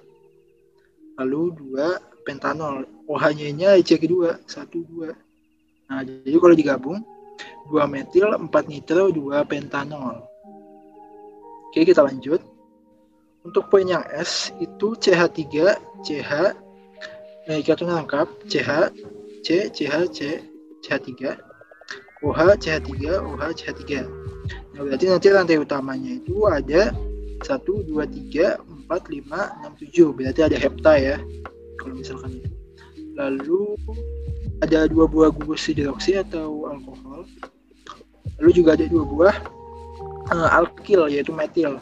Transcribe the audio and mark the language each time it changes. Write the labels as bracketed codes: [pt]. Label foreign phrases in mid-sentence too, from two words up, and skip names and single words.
[id] Lalu 2 pentanol. OH-nya ini ada di C kedua, 1, 2. Nah, jadi kalau digabung 2 metil, 4 nitro, 2 pentanol. Oke, kita lanjut. Untuk poin yang S itu CH3, CH, ikatan lengkap, CH, C, CH, C, CH3, OH, CH3, OH, CH3. Nah, berarti nanti rantai utamanya itu ada 1, 2, 3, 4, 5, 6, 7. Berarti ada hepta ya, kalau misalkan itu. Lalu ada 2 buah gugus hidroksi atau alkohol. Lalu juga ada 2 buah alkil yaitu metil.